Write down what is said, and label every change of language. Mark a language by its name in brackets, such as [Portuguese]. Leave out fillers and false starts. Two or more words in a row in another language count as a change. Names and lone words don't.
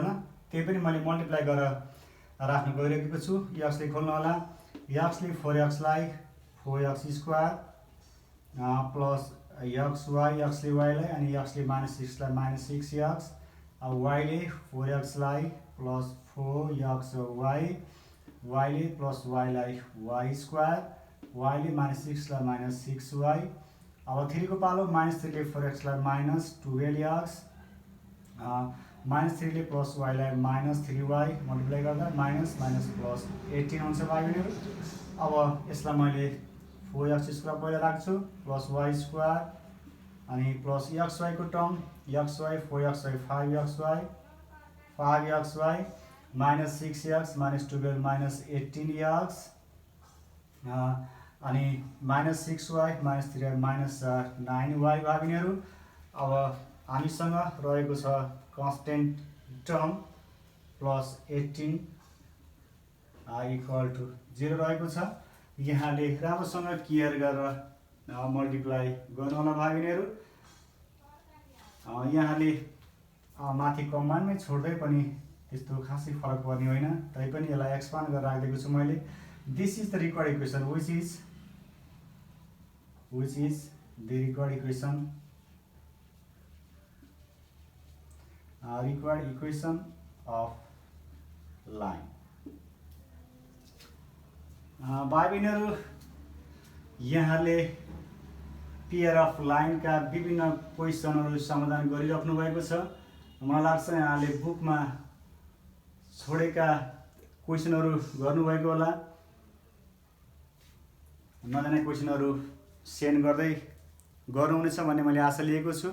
[Nepali] त्यही पनि मैले मल्टिप्लाई गरेर राख्न गइरहेको छु। एक्सले खोल्नु होला, एक्सले 4x लाई 4x स्क्वायर प्लस xy एक्सले y लाई अनि एक्सले माइनस 6 लाई माइनस 6x, y ले 4x लाई प्लस 4xy, y ले प्लस y लाई y स्क्वायर, y ले माइनस 6 लाई माइनस 6y। अब 3 को पालो, माइनस 3 ले 4x लाई माइनस 12x, माइनस 3 ले प्लस y लाई माइनस 3y, मल्टिप्लाई गर्दा माइनस माइनस प्लस 18 हुन्छ भाइ बहिनीहरू। अब यसलाई मैले 4x स्क्वायर पहिला राख्छु प्लस y स्क्वायर अनि प्लस xy को टर्म xy 4xy 5xy माइनस 6x माइनस 12 माइनस 18x अनि माइनस 6y माइनस 3y माइनस 9y भाइ बहिनीहरू। अब हामीसँग रहेको छ [English] constant term [Nepali] प्लस 18 [English] equal to [Nepali] 0 रहेको छ। यहाँले राम्रोसँग क्लियर गरेर मल्टिप्लाई गर्नु होला भाइ बहिनीहरू। यहाँले माथि कमान्डमै छोड्दै पनि त्यस्तो खासै फरक पर्ने होइन, तैपनि यसलाई एक्सपान्ड गरेर राखिदिएको छु मैले। [English] This is the required equation which is the required equation of line। [Nepali] भाइ बहिनीहरू यहाँले [English] pair of [Nepali] लाइनका विभिन्न क्वेसनहरू समाधान गरिराख्नु भएको छ। मलाई लाग्छ यहाँले बुकमा छोडेका क्वेसनहरू गर्नुभएको होला, नजाने क्वेसनहरू सेन्ड गर्दै गर्नुहुनेछ भन्ने मैले आशा लिएको छु।